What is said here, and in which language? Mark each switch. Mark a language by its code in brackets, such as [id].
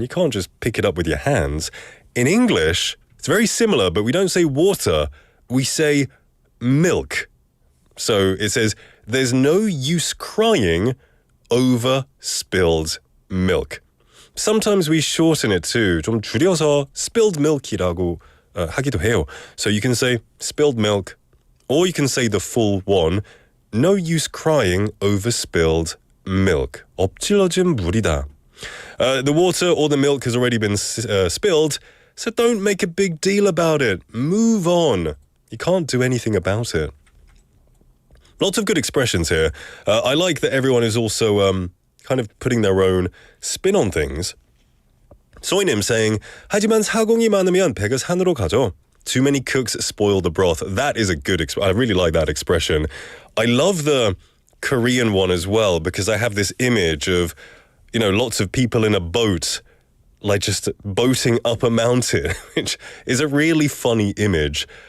[en] You can't just pick it up with your hands. In English, it's very similar, but we don't say water. We say milk. So it says, there's no use crying over spilled milk. Sometimes we shorten it too. [ko] 좀 줄여서 [en] spilled milk [ko] 이라고 하기도 해요. [en] So you can say spilled milk, or you can say the full one, no use crying over spilled milk. [ko] 엎질러진 물이다. [en] The water or the milk has already been spilled, so don't make a big deal about it. Move on. You can't do anything about it. Lots of good expressions here. I like that everyone is also kind of putting their own spin on things. [ko] 소희님 [en] saying, [ko] 하지만 사공이 많으면 배가 산으로 가죠. [en] Too many cooks spoil the broth. That is a good I really like that expression. I love the Korean one as well because I have this image of, you know, lots of people in a boat, like just boating up a mountain, which is a really funny image.